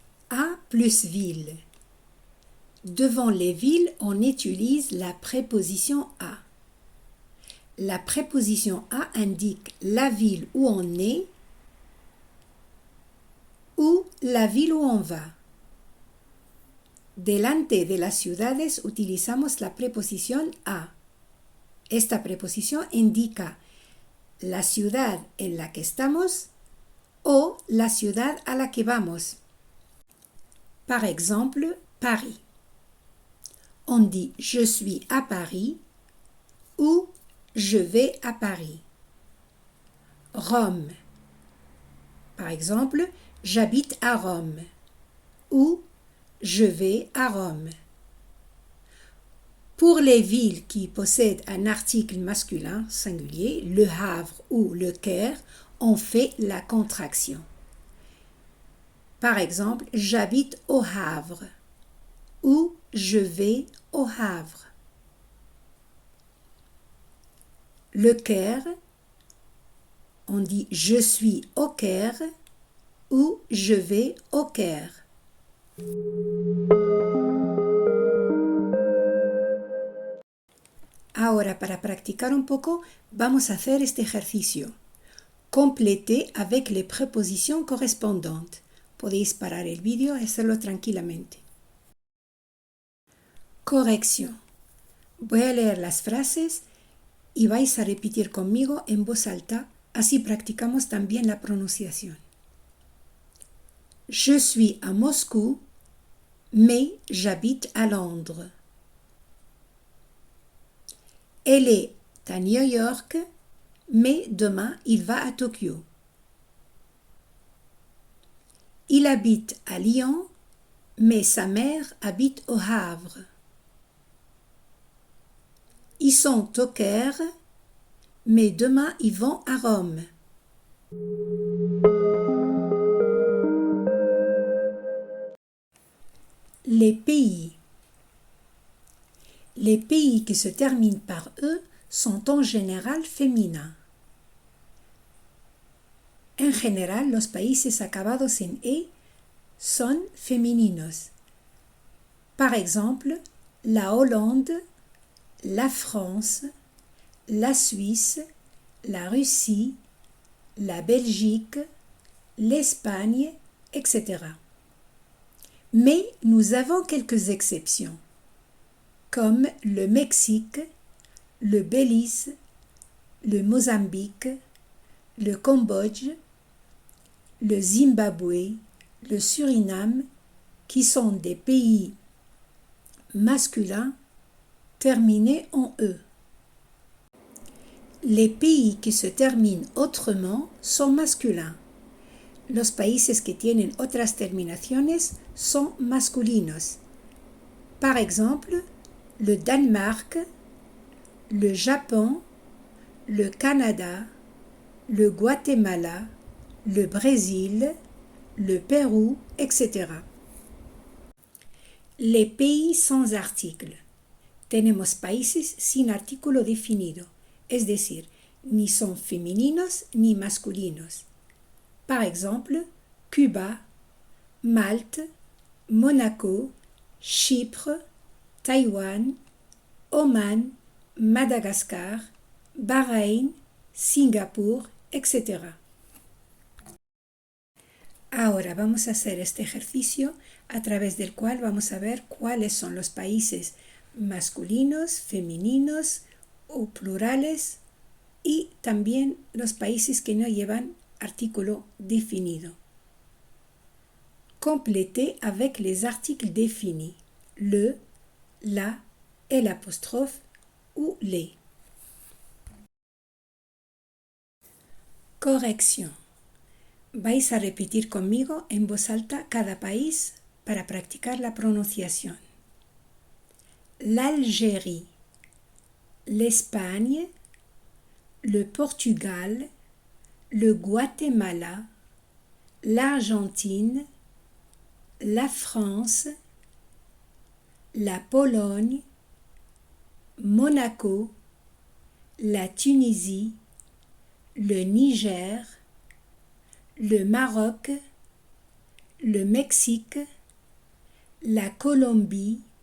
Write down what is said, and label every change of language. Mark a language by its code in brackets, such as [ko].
[fr] A plus ville. Devant les villes, on utilise la préposition à. La préposition à indique la ville où on est ou la ville où on va. [es] Delante de las ciudades utilizamos la preposición a. Esta preposición indica la ciudad en la que estamos o la ciudad a la que vamos. [fr] Par exemple, Paris. On dit je suis à Paris ou je vais à Paris. Rome. Par exemple, j'habite à Rome ou je vais à Rome. Pour les villes qui possèdent un article masculin singulier, Le Havre ou Le Caire, on fait la contraction. Par exemple, j'habite au Havre ou je vais au Havre. Le Caire, on dit je suis au Caire ou je vais au Caire. [es] Ahora, para practicar un poco, vamos a hacer este ejercicio. [fr] Complétez avec les prépositions correspondantes. [es] Podéis parar el vídeo y hacerlo tranquilamente. Corrección. Voy a leer las frases y vais a repetir conmigo en voz alta, así practicamos también la pronunciación. [fr] Je suis à Moscou, mais j'habite à Londres. Elle est à New York, mais demain il va à Tokyo. Il habite à Lyon, mais sa mère habite au Havre. Ils sont au Caire, mais demain ils vont à Rome. Les pays. Les pays qui se terminent par E sont en général féminins. [es] En general, los países acabados en E son femeninos. [fr] Par exemple, la Hollande, la France, la Suisse, la Russie, la Belgique, l'Espagne, etc. Mais nous avons quelques exceptions, comme le Mexique, le Belize, le Mozambique, le Cambodge, le Zimbabwe, le Suriname, qui sont des pays masculins terminés en E. Les pays qui se terminent autrement sont masculins. [es] Los países que tienen otras terminaciones son masculinos. [fr] Par exemple, le Danemark, le Japon, le Canada, le Guatemala, le Brésil, le Pérou, etc. Les pays sans article. [es] Tenemos países sin artículo definido, es decir, ni son femeninos ni masculinos. [fr] Par exemple, Cuba, Malte, Monaco, Chypre, Taïwan, Oman, Madagascar, Bahreïn, Singapour, etc. [es] Ahora vamos a hacer este ejercicio a través del cual vamos a ver cuáles son los países masculinos, femeninos o plurales y también los países que no llevan artículo définido. [fr] Complétez avec les articles définis, le, la, el apóstrofe ou les. [es] Corrección. Vais a repetir conmigo en voz alta cada país para practicar la pronunciación. [fr] L'Algérie, l'Espagne, le Portugal, le Guatemala, l'Argentine, la France, la Pologne, Monaco, la Tunisie, le Niger, le Maroc, le Mexique, la Colombie,